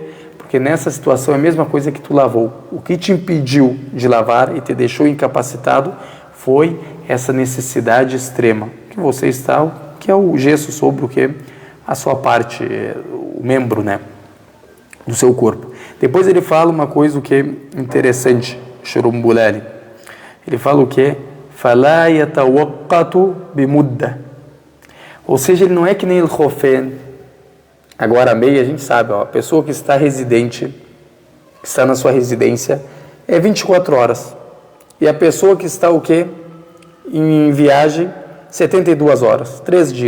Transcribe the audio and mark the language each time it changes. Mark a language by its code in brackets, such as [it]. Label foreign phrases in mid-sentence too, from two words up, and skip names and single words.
[pt] Porque nessa situação é a mesma coisa que tu lavou. O que te impediu de lavar e te deixou incapacitado foi essa necessidade extrema que você está, que é o gesso sobre o que? A sua parte, o membro, né? Do seu corpo. Depois ele fala uma coisa que é interessante, Shurumbulali. Ele fala o que? [ar] فَلَا يَتَوَقَّتُ بِمُدَّةٍ. [pt] Ou seja, ele não é que nem o khofen. Agora a meia, a gente sabe, ó, a pessoa que está residente, que está na sua residência, é 24 horas. E a pessoa que está o quê? Em viagem, 72 horas, 3 dias.